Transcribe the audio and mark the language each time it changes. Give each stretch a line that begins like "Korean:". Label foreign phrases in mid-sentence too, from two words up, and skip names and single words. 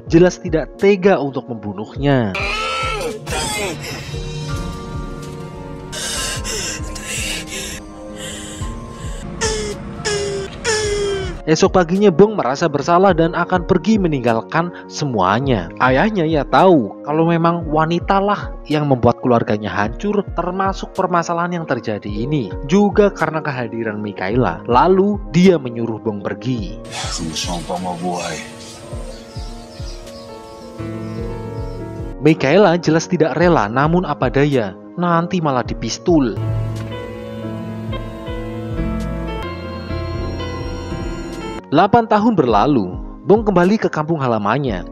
Indonesian: Jelas tidak tega untuk membunuhnya. Esok paginya Bong merasa bersalah dan akan pergi meninggalkan semuanya. Ayahnya ya tahu kalau memang wanitalah yang membuat keluarganya hancur, termasuk permasalahan yang terjadi ini. Juga karena kehadiran Mikaela. Lalu dia menyuruh Bong pergi.
Filipino: Gusto mo pa mabuhay.
Indonesian: Mikaela jelas tidak rela, namun apa daya, nanti malah dipistol. 8 tahun berlalu, Bong kembali ke kampung halamannya.